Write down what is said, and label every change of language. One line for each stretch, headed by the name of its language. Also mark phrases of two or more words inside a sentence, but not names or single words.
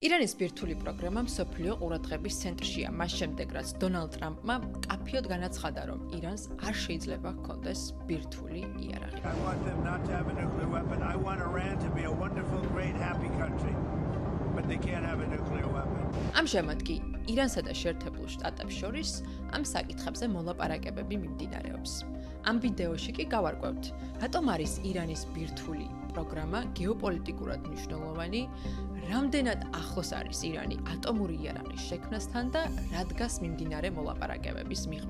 Georgian: ირანის ბირთვული პროგრამა მსოფლიო ყურადღების ცენტრშია, მას შემდეგ რაც დონალდ ტრამპმა მკაფიოდ განაცხადა, რომ ირანს არ შეიძლება ჰქონდეს ბირთვული იარაღი.
English: I want them not to have a nuclear weapon. I want Iran to be a wonderful, great, happy country. But they can't have a nuclear weapon.
Georgian: ამჟამად კი ირანსა და შეერთებულ შტატებს შორის ამ საკითხებზე მოლაპარაკებები მიმდინარეობს. ამ ვიდეოში კი გავარკვევთ, რატომ არის ირანის ბირთვული პროგრამა გეოპოლიტიკურად მნიშვნელოვანი, რამდენად ახლოს არის ირანი ატომური იარაღის შექმნასთან და რა დგას მიმდინარე მოლაპარაკებების მიღმა.